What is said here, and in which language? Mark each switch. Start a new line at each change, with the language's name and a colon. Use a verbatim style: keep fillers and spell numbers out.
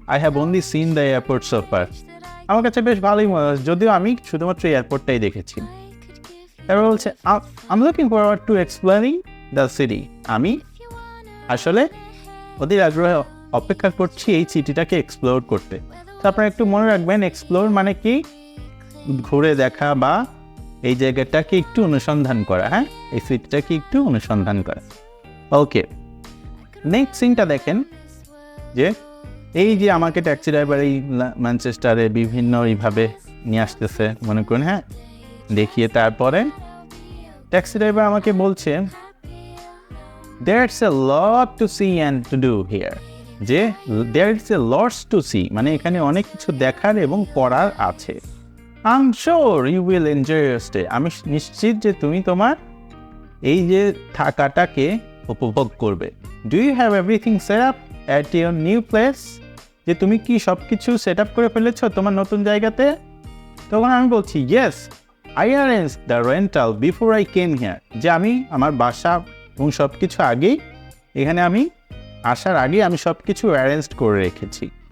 English: I have only seen the airport so far.
Bangla: আমার কাছে বেশ ভালোই মনে হচ্ছে, যদিও আমি শুধুমাত্র এয়ারপোর্টটাই দেখেছি। তারপর বলছে
English: I'm looking forward to exploring the city.
Bangla: আমি আসলে অধীর আগ্রহে অপেক্ষা করছি এই সিটিটাকে এক্সপ্লোর করতে। তো আপনারা একটু মনে রাখবেন, এক্সপ্লোর মানে কি? ঘুরে দেখা বা এই জায়গাটাকে একটু অনুসন্ধান করা। হ্যাঁ, এই সিটিটাকে একটু অনুসন্ধান করা। ওকে, নেক্সট সিনটা দেখেন, যে এই যে আমাকে ট্যাক্সি ড্রাইভার এই ম্যানচেস্টারে বিভিন্ন এইভাবে নিয়ে আসতেছে মনে করেন, হ্যাঁ দেখিয়ে। তারপরে ট্যাক্সি ড্রাইভার আমাকে বলছে
English: there's a lot to see and to do here,
Bangla: যে
English: there's a lots to see
Bangla: মানে এখানে অনেক কিছু দেখার এবং করার আছে।
English: I am sure you will enjoy your stay,
Bangla: আমি নিশ্চিত যে তুমি তোমার এই যে থাকাটাকে উপভোগ করবে।
English: Do you have everything set up at your new place?
Bangla: যে তুমি কি সব কিছু সেট আপ করে ফেলেছ তোমার নতুন জায়গাতে? তখন আমি বলছি
English: yes I arrange the rental before I came here,
Bangla: যে আমি আমার বাসা এবং সব কিছু আগেই এখানে আমি আসার আগেই আমি সব কিছু অ্যারেঞ্জ করে রেখেছি।